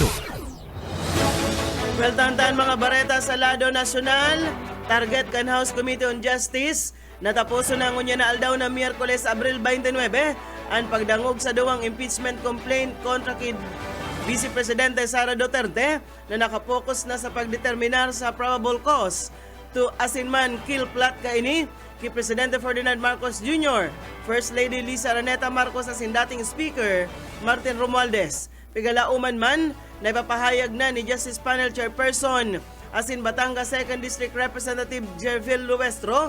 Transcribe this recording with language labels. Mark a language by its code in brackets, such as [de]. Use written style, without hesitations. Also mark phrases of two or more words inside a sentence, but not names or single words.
[bik] Well, tantan mga bareta sa lado nasyonal, target kan House Committee on Justice, natapuso na ngunya na aldaw na Miyerkules, Abril 29, ang pagdangog sa duwang [en] impeachment complaint [bik] kontra kid Vice Presidente Sara Duterte na nakapokus na sa pagdeterminar sa [en] probable cause [bik] to asinman [en] kill plot [bik] kaini kay Presidente Ferdinand Marcos Jr., First Lady Lisa Araneta Marcos asin dating Speaker Martin Romualdez. Pigalauman man, naipapahayag na ni Justice Panel Chairperson asin Batangas 2nd District Representative Jervil Luestro